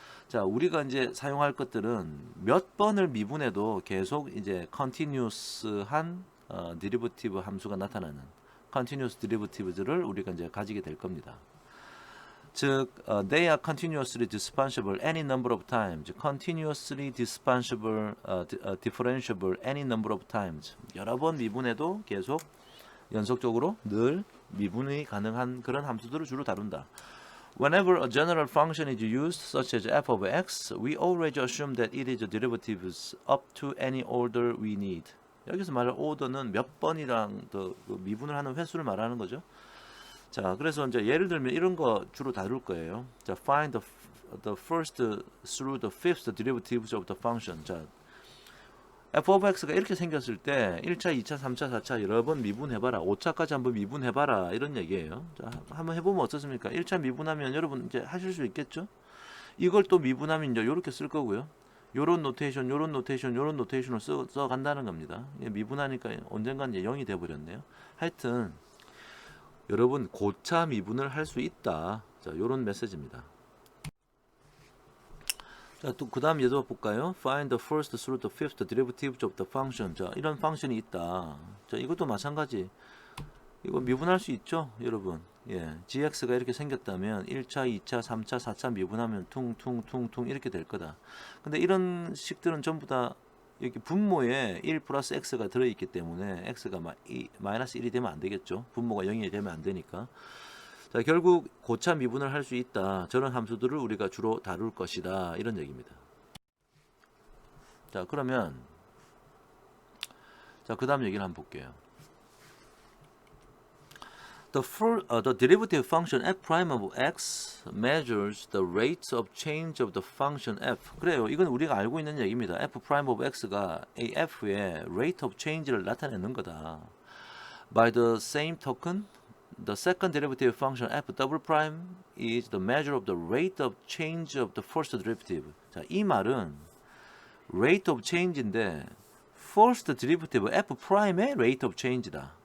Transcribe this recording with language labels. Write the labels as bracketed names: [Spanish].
[Korean] 자, 우리가 이제 사용할 것들은 몇 번을 미분해도 계속 이제 continuous한 derivative 함수가 나타나는 continuous derivatives를 우리가 이제 가지게 될 겁니다. [English] 즉, they are continuously dispensable any number of times. continuously dispensable, differentiable any number of times. [Korean] 여러 번 미분해도 계속 연속적으로 늘 미분이 가능한 그런 함수들을 주로 다룬다. [English] Whenever a general function is used, such as f of x, we always assume that it is a derivatives up to any order we need. [Korean] 여기서 말할 order는 몇 번이랑 더 미분을 하는 횟수를 말하는 거죠. 자, 그래서 이제 예를 들면 이런 거 주로 다룰 거예요. [English] 자, find the first through the fifth derivatives of the function. [Korean] 자, f of x가 이렇게 생겼을 때 1차, 2차, 3차, 4차 여러 번 미분해봐라. 5차까지 한번 미분해봐라. 이런 얘기예요. 자, 한번 해보면 어떻습니까? 1차 미분하면 여러분 이제 하실 수 있겠죠? 이걸 또 미분하면 이제 이렇게 쓸 거고요. 요런 노테이션, 요런 노테이션, 요런 노테이션을 써 간다는 겁니다. 미분하니까 언젠간 이제 0이 돼버렸네요. 하여튼 여러분 고차 미분을 할 수 있다. 자, 요런 메시지입니다. 자, 또 그 다음 예도 볼까요? [English] Find the first through the fifth derivatives of the function. [Korean] 자, 이런 펑션이 있다. 자, 이것도 마찬가지. 이거 미분할 수 있죠, 여러분. 예, gx가 이렇게 생겼다면 1차, 2차, 3차, 4차 미분하면 퉁퉁퉁퉁 이렇게 될 거다. 근데 이런 식들은 전부 다 여기 분모에 1 플러스 x가 들어있기 때문에 x가 마이너스 1이 되면 안 되겠죠. 분모가 0이 되면 안 되니까. 자, 결국 고차 미분을 할 수 있다. 저런 함수들을 우리가 주로 다룰 것이다. 이런 얘기입니다. 자, 그러면 자, 그 다음 얘기를 한번 볼게요. [English] The derivative function f prime of x measures the rate of change of the function f. [Korean] 그래요. 이건 우리가 알고 있는 얘기입니다. f prime of x가 a f의 rate of change를 나타내는 거다. [English] By the same token, the second derivative function f double prime is the measure of the rate of change of the first derivative. [Korean] 자, 이 말은 rate of change인데 first derivative f prime의 rate of change다.